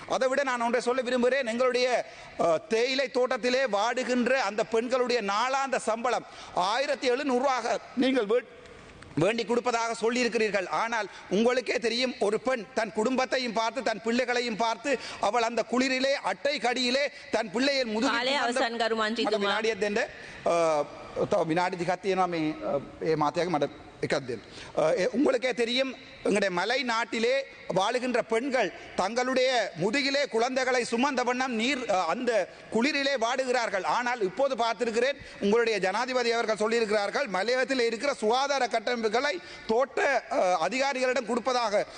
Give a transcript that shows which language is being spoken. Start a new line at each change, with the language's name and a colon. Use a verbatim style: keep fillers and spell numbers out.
Tamil: அதை விட நான் ஒன்றை சொல்ல விரும்புகிறேன். எங்களுடைய அஹ், தேயிலை தோட்டத்திலே வாடுகின்ற அந்த பெண்களுடைய நாளாந்த சம்பளம் ஆயிரத்தி எழுநூறுவாக நீங்கள் வே- வேண்டி கொடுப்பதாக சொல்லியிருக்கிறீர்கள். ஆனால் உங்களுக்கே தெரியும், ஒரு பெண் தன் குடும்பத்தையும் பார்த்து தன் பிள்ளைகளையும் பார்த்து அவள் அந்த குளிரிலே அட்டை கடியிலே தன் பிள்ளையின் முதுகில்
Sinhala: කාලය
Tamil: சுமந்த-
Sinhala: අවසන් කරු මංචිතුමා. මට විනාඩියක් දෙන්න. අ, තව විනාඩි දෙකක් තියෙනවා මේ අ, ඒ මාතයාගේ මට එකක් දෙන්න.
Tamil: අ, ඒ உங்களுக்கே தெரியும், எங்களுடைய மலை நாட்டிலே வாழுகின்ற பெண்கள் தங்களுடைய முதுகிலே குழந்தைகளை சுமந்த வண்ணம் நீர் அ, அந்த குளிரிலே வாடுகிறார்கள். ஆனால் இப்போது பார்த்திருக்கிறேன், உங்களுடைய ஜனாதிபதி அவர்கள் சொல்லியிருக்கிறார்கள் மலையத்தில் இருக்கிற சுகாதார கட்டமைப்புகளை தோட்ட அ, அதிகாரிகளிடம் கொடுப்பதாக.